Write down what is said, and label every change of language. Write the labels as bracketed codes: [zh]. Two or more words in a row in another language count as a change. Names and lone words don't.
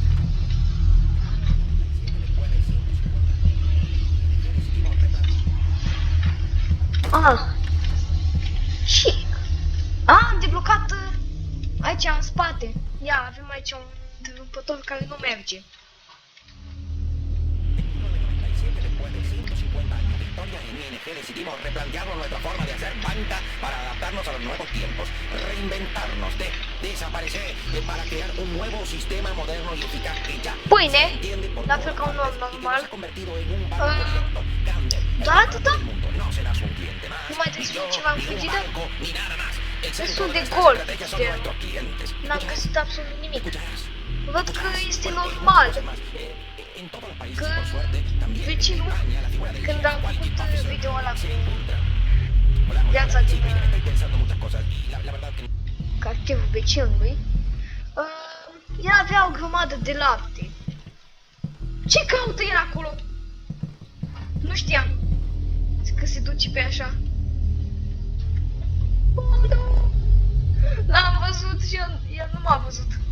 [ro] Și... am deblocat aici în spate. Ia, avem aici un întrerupător care nu merge. [es] En ING decidimos replantearnos nuestra forma de hacer banca para adaptarnos a los nuevos tiempos, reinventarnos, desaparecer para crear un nuevo sistema moderno y eficaz que ya [ro] Pâine, [es] se entiende por [ro] la [es] todas [ro] fel ca un om [es] partes, y que [ro] normal. [es] se ha convertido en un banco abierto, grande, [ro] Da [es] el [ro] atâta? [es] mundo. No serás un cliente más, [ro] Nu mai [es] ni [ro] trebuie să [es] yo, [ro] fie ceva în [es] ni un [ro] frigider? [es] banco, ni nada más. El centro [ro] Destul de [es] de nuestras [ro] gol, [es] estrategias son [ro] de... [es] nuestros clientes. [ro] N-am găsit absolut nimic. [es] Escucharás. [ro] Văd că este normal [es] En todos los países, [ro] că [es] por suerte, también en [ro] vecinul, [es] España, la figura del [ro] când am făcut video ăla cu [es] Hola, [ro] viața [es] sí, [ro] din [es] mira, estoy pensando muchas cosas y la verdad que [ro] cartierul vecinului, el avea o grămadă de lapte. Ce caută el acolo? Nu știam că se duce pe așa. Oh, nu! L-am văzut și el nu m-a văzut.